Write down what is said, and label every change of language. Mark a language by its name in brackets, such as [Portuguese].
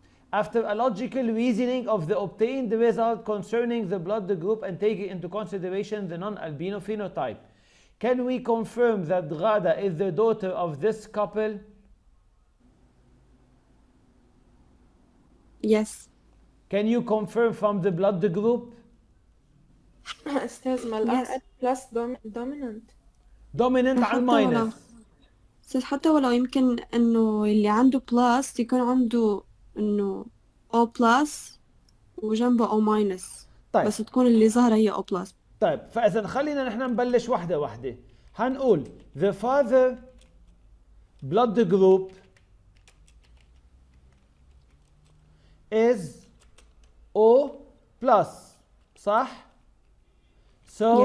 [English] After a logical reasoning of the obtained result concerning the blood group and taking into consideration the non-albino phenotype, can we confirm that Ghada is the daughter of this couple? Yes. Can you confirm from the blood group? [Arabic] أستاذ ما [English] Yes. الRH plus dominant. Dominant [Arabic] على حتى ولو الماينس. أستاذ حتى ولو يمكن إنه اللي عنده بلس يكون عنده إنه O plus وجنبه O minus. طيب. بس تكون اللي ظاهرة هي O plus. طيب فإذا خلينا نحن نبلش واحدة واحدة. هنقول [English] the father blood group is O plus [Arabic] صح؟ [English] So